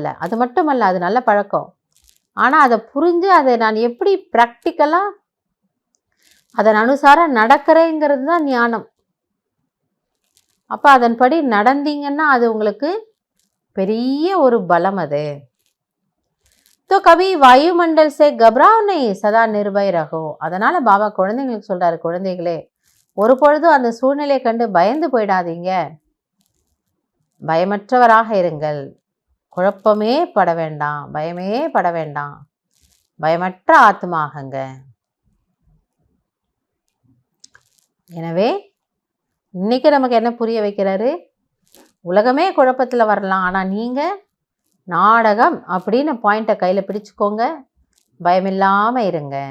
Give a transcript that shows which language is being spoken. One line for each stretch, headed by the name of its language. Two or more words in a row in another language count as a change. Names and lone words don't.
Tamil: அது மட்டும் அல்ல, அது நல்ல பழக்கம். ஆனால் அதை புரிஞ்சு அதை நான் எப்படி ப்ராக்டிக்கலாக அதன் அனுசாரம் நடக்கிறேங்கிறது தான் ஞானம். அப்போ அதன்படி நடந்தீங்கன்னா அது உங்களுக்கு பெரிய ஒரு பலம்.
Hindi: அது तो कभी वायुमंडल से घबराओ नहीं, सदा निर्भय रहो.
Tamil: அதனால பாபா குழந்தைங்களுக்கு சொல்றாரு, குழந்தைகளே ஒரு பொழுதும் அந்த சூழ்நிலையை கண்டு பயந்து போயிடாதீங்க, பயமற்றவராக இருங்கள், குழப்பமே பட வேண்டாம், பயமே பட வேண்டாம், பயமற்ற ஆத்மாகங்க. எனவே இன்னைக்கு நமக்கு என்ன புரிய வைக்கிறாரு, உலகமே குழப்பத்தில் வரலாம், ஆனால் நீங்கள் நாடகம் அப்படின்னு பாயிண்ட்டை கையில் பிடிச்சிக்கோங்க, பயமில்லாமல் இருங்க.